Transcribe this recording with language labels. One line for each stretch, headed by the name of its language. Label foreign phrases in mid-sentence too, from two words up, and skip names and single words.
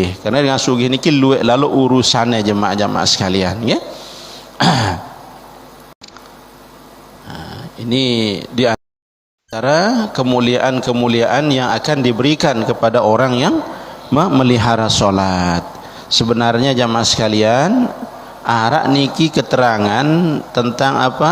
Indonesian: Karena dengan
Sasak: sugi niki luwek
Indonesian: lalu urusannya jemaah-jemaah sekalian ya. Ini di antara kemuliaan-kemuliaan yang akan diberikan kepada orang yang memelihara solat. Sebenarnya jamaah sekalian,
Sasak: arak niki
Indonesian: keterangan tentang apa?